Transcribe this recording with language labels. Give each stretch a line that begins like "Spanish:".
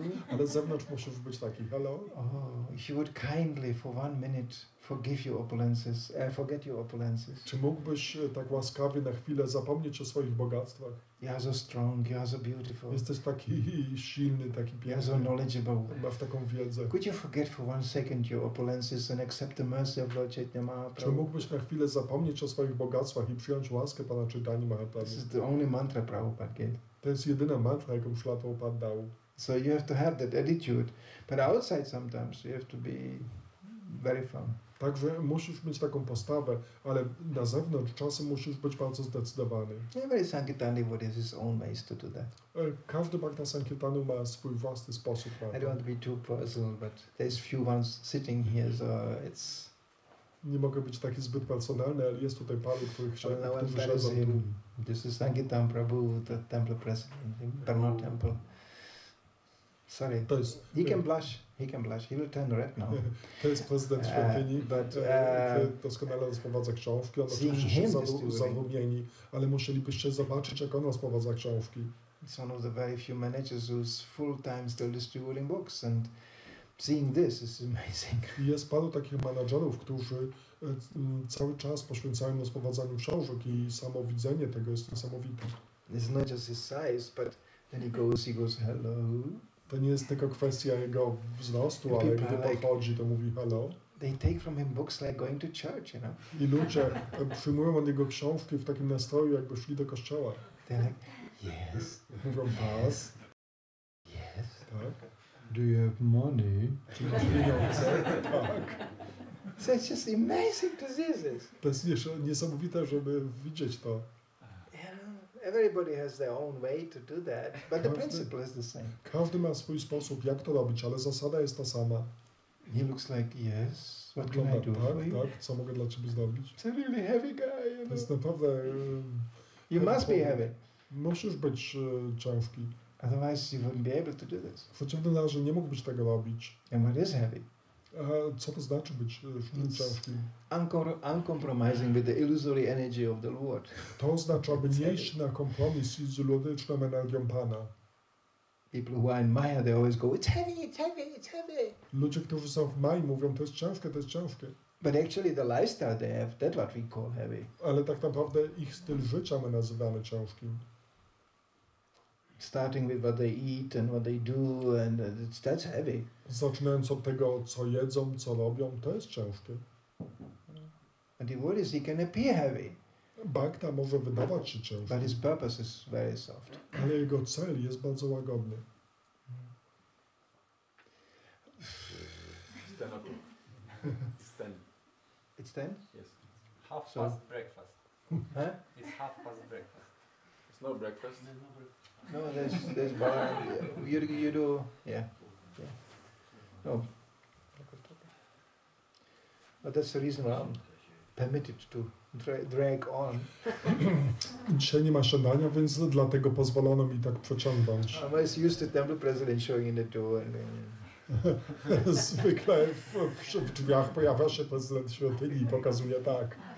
Polish: ale z zewnątrz musisz być taki hello.
English: Oh, if you would kindly for 1 minute forgive your opulences, forget your opulences.
Polish: Czy mógłbyś tak łaskawie na chwilę zapomnieć o swoich bogactwach?
English: You are so strong, you are so beautiful,
Polish: Jesteś taki silny, taki
English: you are so
Polish: piękny,
English: knowledgeable.
Polish: masz taką wiedzę.
English: Could you forget for 1 second your opulences and accept the mercy of Lord Chaitanya
Polish: Czy
English: Mahaprabhu?
Polish: mógłbyś na chwilę zapomnieć o swoich bogactwach i przyjąć łaskę Pana Chaitanya
English: This Mahaprabhu? is the only mantra Prabhupada gave.
Polish: To jest jedyna mantra, jaką Szlatą Pan dał.
English: So you have to have that attitude. But outside sometimes you have to be very firm.
Polish: Także musisz mieć taką postawę, ale na zewnątrz czasem musisz być bardzo zdecydowany.
English: Every Sankirtan devotee has his own ways to do that.
Polish: Każdy Bhakta Sankirtanu ma swój własny sposób na
English: I don't
Polish: to.
English: want to be too personal, but there's few ones sitting here, so it's...
Polish: Nie mogę być taki zbyt personalny, ale jest tutaj paru, którzy siedzą tu.
English: This is Sankirtan Prabhu, the temple president, in Brno temple. Sorry.
Polish: To jest,
English: He can blush. He will turn red now.
Polish: to jest prezydent świątyni,
English: but,
Polish: który doskonale rozprowadza książki. On oczywiście się zarumieni, ale musielibyście zobaczyć, jak on rozprowadza książki.
English: It's one of the very few managers who's full time still distributing books, and seeing this is amazing.
Polish: I jest paru takich menadżerów, którzy cały czas poświęcają rozprowadzaniu książek i samo widzenie tego jest niesamowite.
English: It's not just his size, but then he goes hello.
Polish: To nie jest tylko kwestia jego wzrostu, ale gdy podchodzi, to mówi hello.
English: They take from him books like going to church, you know.
Polish: I ludzie przyjmują od niego książki w takim nastroju, jakby szli do kościoła.
English: They're like, yes.
Polish: Mówią tak.
English: Yes.
Polish: Tak.
English: Do you have money?
Polish: Czy masz pieniądze? Tak.
English: So it's just amazing to see this.
Polish: To jest niesamowite, żeby widzieć to.
English: Everybody has their own way to do that, but the principle is the same.
Polish: Każdy ma swój sposób, jak to robić, ale zasada jest ta sama.
English: He looks like, yes, what can I do for you?
Polish: Tak, co mogę dla ciebie zrobić?
English: It's a really heavy guy, you
Polish: To
English: know.
Polish: jest naprawdę...
English: You must be heavy.
Polish: Musisz być ciężki.
English: Otherwise you wouldn't be able to do this.
Polish: W przeciwnym razie nie mógłbyś tego robić.
English: And what is heavy?
Polish: A co to znaczy być ciężkim?
English: Uncompromising with the illusory energy of the Lord.
Polish: To oznacza, by nie iść na kompromis z iluzoryczną energią Pana.
English: People who are in Maya, they always go, it's heavy, it's heavy, it's heavy.
Polish: Ludzie, którzy są w Mai, mówią, to jest ciężkie, to jest ciężkie.
English: But actually the lifestyle they have, that's what we call heavy.
Polish: Ale tak naprawdę ich styl życia my nazywamy ciężkim.
English: Starting with what they eat and what they do, and that's heavy.
Polish: Zaczynając od tego, co jedzą, co robią, to jest ciężkie.
English: And what is he can appear heavy,
Polish: Bhakta może wydawać się ciężki,
English: but his purpose is very soft.
Polish: ale jego cel jest bardzo łagodny.
English: It's 10 o'clock. It's 10. It's 10? Yes. Half So- past breakfast. Huh? It's half past breakfast. It's no breakfast. No, there's Balarama. You do, yeah. No. But that's the reason why I'm permitted to drag on.
Polish: Dzisiaj nie ma śniadania, więc dlatego pozwolono mi tak przeciągnąć.
English: I was used to temple president showing in the door.
Polish: Zwykle w drzwiach pojawia się prezydent świątyni i pokazuje tak.